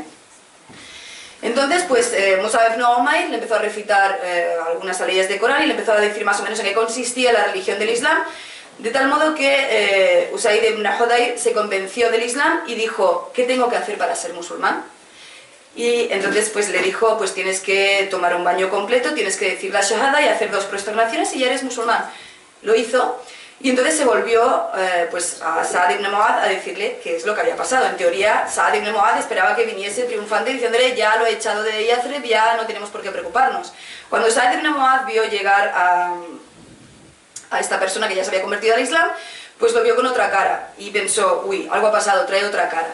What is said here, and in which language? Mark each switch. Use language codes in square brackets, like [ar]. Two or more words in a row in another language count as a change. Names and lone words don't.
[es] Entonces pues Mus'ab ibn Umair le empezó a recitar algunas leyes de Corán y le empezó a decir más o menos en qué consistía la religión del Islam, de tal modo que Usayd ibn Hudayr se convenció del Islam y dijo: ¿qué tengo que hacer para ser musulmán? Y entonces pues le dijo: pues tienes que tomar un baño completo, tienes que decir la shahada y hacer 2 prosternaciones y ya eres musulmán. Lo hizo, y entonces se volvió pues a Sa'ad ibn Mu'adh a decirle qué es lo que había pasado. En teoría Sa'ad ibn Mu'adh esperaba que viniese triunfante diciéndole: ya lo he echado de Yathrib, ya no tenemos por qué preocuparnos. Cuando Sa'ad ibn Mu'adh vio llegar a esta persona que ya se había convertido al Islam, pues lo vio con otra cara y pensó: uy, algo ha pasado, trae otra cara.